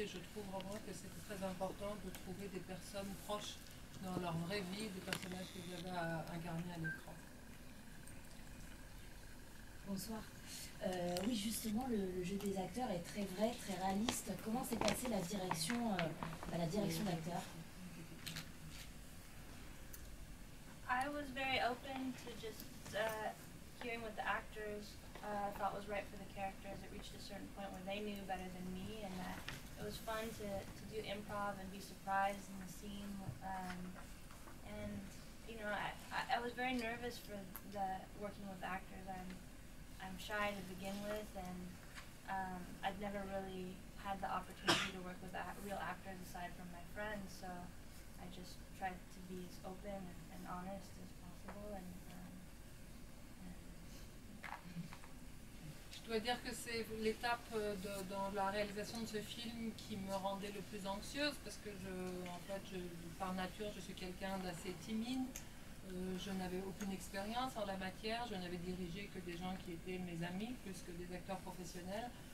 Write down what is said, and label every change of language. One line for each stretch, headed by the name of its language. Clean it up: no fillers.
French: Et je trouve vraiment que c'était très important de trouver des personnes proches dans leur vraie vie des personnages qu'ils avaient à incarner à l'écran. Bonsoir. Oui, justement, le jeu des acteurs est très vrai, très réaliste. Comment s'est passée la direction d'acteur?
English: I was very open to just hearing what the actors thought was right for the characters. It reached a certain point where they knew better than me, and that it was fun to do improv and be surprised in the scene. And you know, I was very nervous for working with actors. I'm shy to begin with, and I'd never really had the opportunity to work with real actors aside from my friends, so I just tried to be as open and honest as possible.
French: Je dois dire que c'est l'étape dans la réalisation de ce film qui me rendait le plus anxieuse, parce que par nature, je suis quelqu'un d'assez timide. Je n'avais aucune expérience en la matière, je n'avais dirigé que des gens qui étaient mes amis plus que des acteurs professionnels.